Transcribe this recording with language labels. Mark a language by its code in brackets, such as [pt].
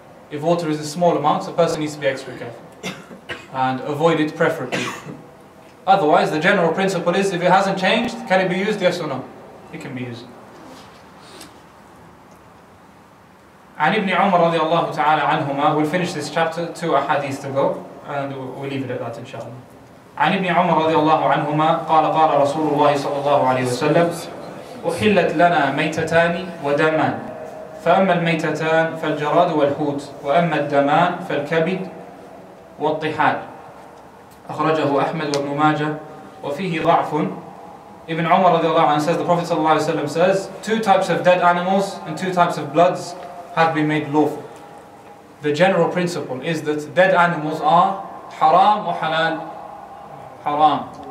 [en] If water is in small amounts, a person needs to be extra careful. And avoid it preferably. Otherwise, the general principle is, if it hasn't changed, can it be used? Yes or no? It can be used. [ar] عن ابن عمر رضي الله تعالى عنهما, [en] we'll finish this chapter, 2 ahadith to go, and we'll leave it at that inshallah. [ar] عن ابن عمر رضي الله عنهما قال قال رسول الله صلى الله عليه وسلم أحلت لنا ميتتان ودمان فأما الميتتان فالجراد والحوت وأما الدمان فالكبد والطحال أخرجه أحمد وابن ماجه وفيه ضعف. [en] Ibn Umar [ar] رضي الله عنه [en] says, the Prophet [ar] صلى الله عليه وسلم [en] says, 2 types of dead animals and 2 types of bloods have been made lawful. The general principle is that dead animals are haram or halal. Haram.